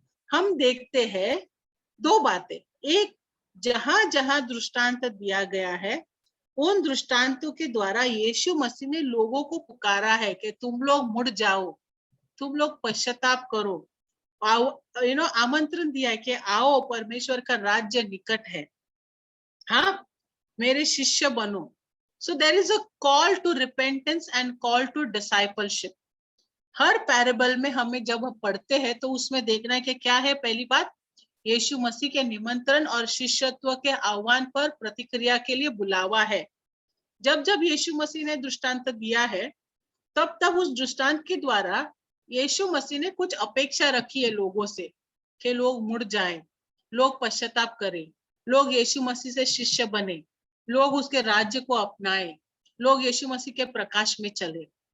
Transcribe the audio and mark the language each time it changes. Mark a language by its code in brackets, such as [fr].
[hi] हम देखते हैं दो बातें। एक, जहां जहां दृष्टांत दिया गया है उन दृष्टांतों के द्वारा यीशु मसीह ने लोगों को पुकारा है कि तुम लोग मुड़ जाओ, तुम लोग पश्चाताप करो, आओ, आमंत्रण दिया है कि आओ, परमेश्वर का राज्य निकट है, हाँ, मेरे शिष्य बनो। [en] So there is a call to repentance and call to discipleship. [hi] हर parable में हमें जब हम पढ़ते हैं तो उसमें देखना है कि क्या है। पहली बात, यीशु मसीह के निमंत्रण और शिष्यत्व के आह्वान पर प्रतिक्रिया के लिए बुलावा है। जब जब यीशु मसीह ने दृष्टांत दिया है तब तब उस दृष्टांत के द्वारा यीशु मसीह ने कुछ अपेक्षा रखी है लोगों से कि लोग मुड़ जाएं, लोग पश्चाताप करें, लोग यीशु मसीह से शिष्य बने, लोग उसके राज्य को अपनाएं, लोग यीशु मसीह के प्रकाश में चले।